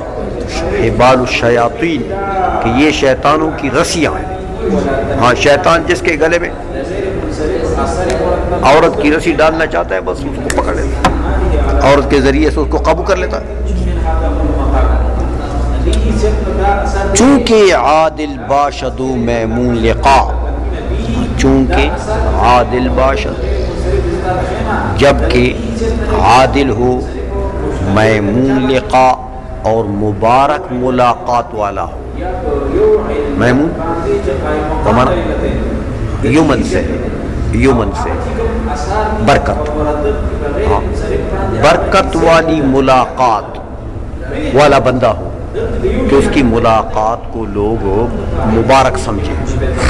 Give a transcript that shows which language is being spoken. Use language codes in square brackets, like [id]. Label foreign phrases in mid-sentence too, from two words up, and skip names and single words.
[ar] حبال الشیاطین، [ur] کہ یہ شیطانوں کی رسیاں ہیں۔ ہاں شیطان جس کے گلے میں عورت کی رسی ڈالنا چاہتا ہے بس اس کو پکڑ لیتا ہے، عورت کے ذریعے سے اس کو قابو کر لیتا ہے۔ [fa] چونکہ عادل باشد میمون لقا، چونکہ عادل باشد [ur] جبکہ عادل ہو، میمون لقا اور مبارک ملاقات والا ہو۔ میمون یمن سے، یمن سے برکت، ہاں برکت والی ملاقات والا بندہ ہو کہ اس کی ملاقات کو لوگ مبارک سمجھیں۔